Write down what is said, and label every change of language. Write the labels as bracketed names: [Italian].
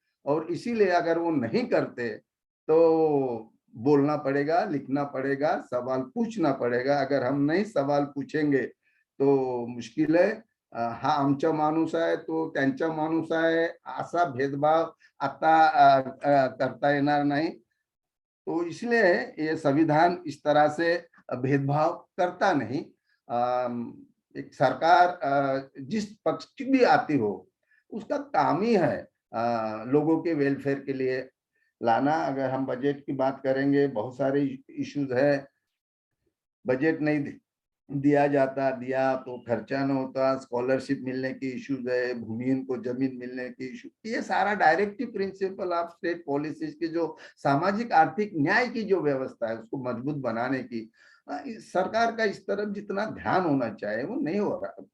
[Hindi] और इसीलिए अगर वो नहीं करते तो बोलना पड़ेगा, लिखना पड़ेगा, सवाल पूछना पड़ेगा। अगर हम नहीं सवाल पूछेंगे तो मुश्किल है। [Marathi] हा आमचा माणूस आहे तो त्यांचा माणूस आहे असा भेदभाव आता करता येणार नहीं। [Hindi] तो इसलिए ये संविधान इस तरह से भेदभाव करता नहीं। एक सरकार जिस पक्ष की भी आती हो उसका काम ही है लोगों के वेलफेयर के लिए लाना। अगर हम बजट की बात करेंगे, बहुत सारे इश्यूज है, बजट नहीं दिया जाता, दिया तो खर्चा न होता, स्कॉलरशिप मिलने की इश्यूज है, भूमिहीन को जमीन मिलने की इशू, ये सारा directive principle of state policies की जो सामाजिक आर्थिक न्याय की जो व्यवस्था है उसको मजबूत बनाने की सरकार का इस तरफ जितना ध्यान होना चाहिए वो नहीं हो रहा।